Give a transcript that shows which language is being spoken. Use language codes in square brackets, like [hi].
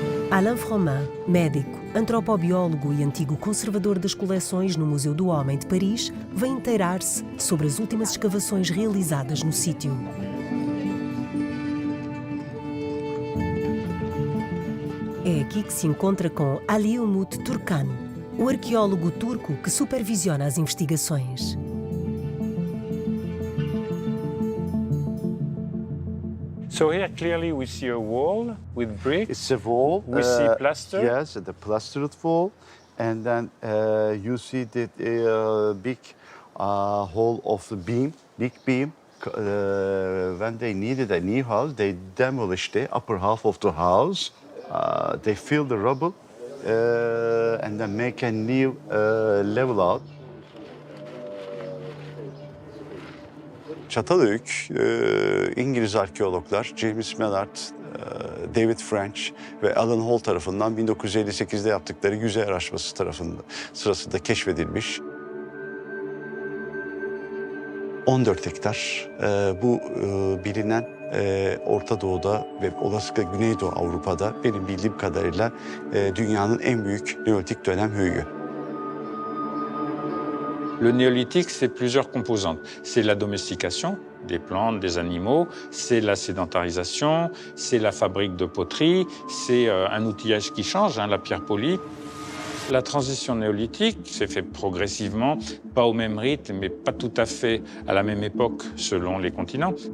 [pt] Alain Froment, médico, antropobiólogo e antigo conservador das coleções no Museu do Homem de Paris, vem inteirar-se sobre as últimas escavações realizadas no sítio. É aqui que se encontra com Ali Umut Turkan, o arqueólogo turco que supervisiona as investigações. [en] So here clearly we see a wall with brick. It's a wall. We see plaster. Yes, the plastered wall. And then you see the big hole of the beam, big beam. When they needed a new house, they demolished the upper half of the house. They fill the rubble and then make a new level out. [tr] Çatalhöyük, İngiliz arkeologlar James Mallard, David French ve Alan Hall tarafından 1958'de yaptıkları yüzey araştırması sırasında keşfedilmiş. 14 hektar bu bilinen Orta Doğu'da ve olasılıkla Güneydoğu Avrupa'da benim bildiğim kadarıyla dünyanın en büyük Neolitik dönem höyüğü. [fr] Le néolithique, c'est plusieurs composantes. C'est la domestication des plantes, des animaux, c'est la sédentarisation, c'est la fabrique de poterie, c'est un outillage qui change, la pierre polie. La transition néolithique s'est faite progressivement, pas au même rythme, mais pas tout à fait à la même époque selon les continents.